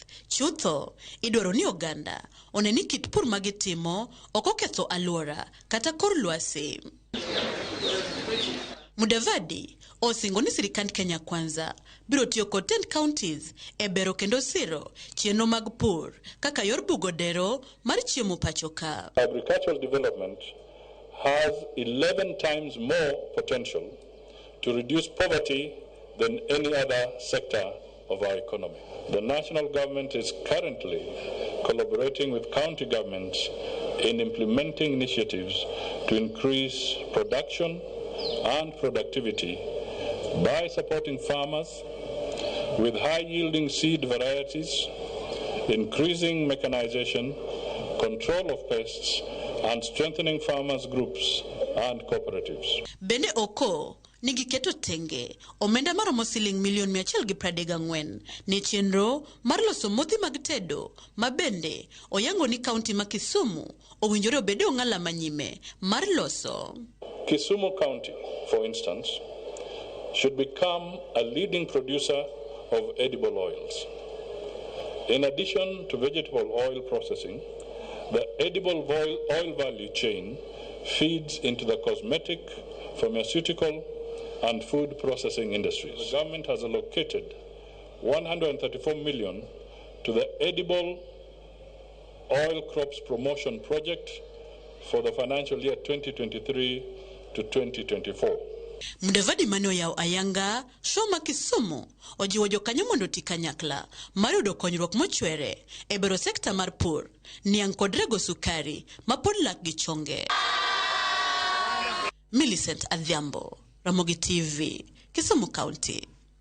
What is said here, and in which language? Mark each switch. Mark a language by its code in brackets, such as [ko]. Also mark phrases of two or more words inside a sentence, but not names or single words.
[luo] Chutho idwaro ni oganda oneni kit pur magitimo ok oketho aluora kata kor lwasi. Mudavadi osingo ni sirikand Kenya kwanza biro tiyo kod 10 counties e bero kendo siro chenro mag pur kaka yor bugodero mar chiemo pachoka. [en] Agricultural development has 11 times more potential to reduce poverty than any other sector of our economy. The national government is currently collaborating with county governments in implementing initiatives to increase production and productivity by supporting farmers with high-yielding seed varieties, increasing mechanization, control of pests, and strengthening farmers' groups and cooperatives. [luo] Bende oko nigi keto tenge omenda maromo siling milion 134 ne chenro mar loso modhi mag tedo mabende oyango ni kaunti ma Kisumu owinjore obede ong'ala manyime mar loso. [en] Kisumu County, for instance, should become a leading producer of edible oils. In addition to vegetable oil processing, the edible oil value chain feeds into the cosmetic, pharmaceutical, and food processing industries. The government has allocated 134 million to the edible oil crops promotion project for the financial year 2023 to 2024. [luo] Mudavadi mano yao ayanga shoma Kisumu ojiwo jokanyo mondo tikanyakla mar yudo konyruok mochwere e bero sekta mar pur, niang kod rego sukari mapod lak gi chonge. Millicent Adhiambo, Ramogi TV, Kisumu County.